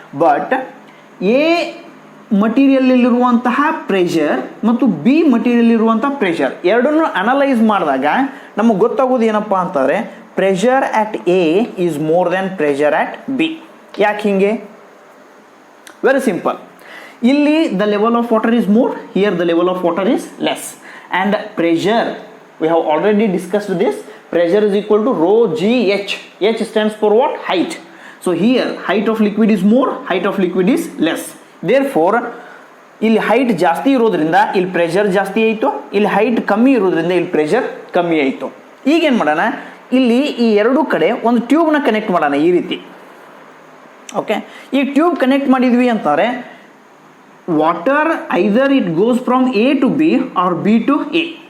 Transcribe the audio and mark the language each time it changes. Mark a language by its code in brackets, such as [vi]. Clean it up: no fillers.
[kn] But A ಮಟೀರಿಯಲ್ಲಿರುವಂತಹ pressure ಮತ್ತು B material ಇರುವಂಥ pressure ಎರಡನ್ನೂ ಅನಲೈಸ್ ಮಾಡಿದಾಗ ನಮಗೆ ಗೊತ್ತಾಗೋದು ಏನಪ್ಪ ಅಂತಂದರೆ [en] Pressure at A is more than pressure at B. [kn] ಯಾಕೆ ಹಿಂಗೆ? Very simple. [en] ಇಲ್ಲಿ the level of water is more, here the level of water is less. And pressure we have already discussed this. Pressure is equal to rho g h. H stands for what? Height. So here height of liquid is more, height of liquid is less. [kn] Therefore ಇಲ್ಲಿ height ಜಾಸ್ತಿ ಇರೋದ್ರಿಂದ ಇಲ್ಲಿ pressure ಜಾಸ್ತಿ ಆಯಿತು, ಇಲ್ಲಿ height ಕಮ್ಮಿ ಇರೋದ್ರಿಂದ ಇಲ್ಲಿ ಪ್ರೆಷರ್ ಕಮ್ಮಿ ಆಯಿತು. ಈಗೇನು ಮಾಡೋಣ, ಇಲ್ಲಿ ಈ ಎರಡೂ ಕಡೆ ಒಂದು ಟ್ಯೂಬ್ನ ಕನೆಕ್ಟ್ ಮಾಡೋಣ ಈ ರೀತಿ. [en] okay, [kn] ಈ ಟ್ಯೂಬ್ ಕನೆಕ್ಟ್ ಮಾಡಿದ್ವಿ ಅಂತಾರೆ [en] Water either it goes from A to B or B to A.